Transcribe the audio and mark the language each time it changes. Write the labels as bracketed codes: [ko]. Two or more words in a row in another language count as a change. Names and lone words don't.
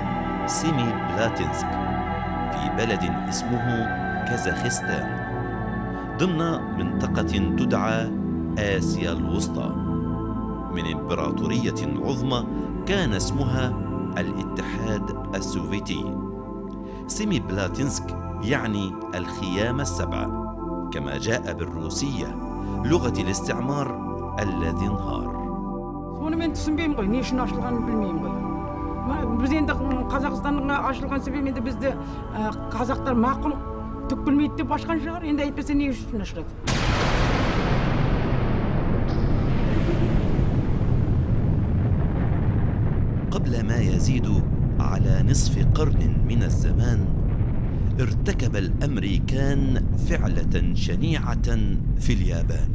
[ar] سيمي بلاتينسك، في بلد اسمه كازاخستان، ضمن منطقة تدعى آسيا الوسطى، من إمبراطورية عظمى كان اسمها الاتحاد السوفيتي. سيمي بلاتينسك يعني الخيام السبع، كما جاء بالروسية لغة الاستعمار الذي انهار. [kk] мен түсінбеймін ғой, не үшін ашылғанын білмеймін ғой. Біз енді Қазақстанның ашылған себебі, бізді қазақтар мақұл түк білмейді деп ашқан шығар, енді әйтпесе не үшін ашылады? [ar] قبل ما يزيد على نصف قرن من الزمان ارتكب الأمريكان فعلة شنيعة في اليابان.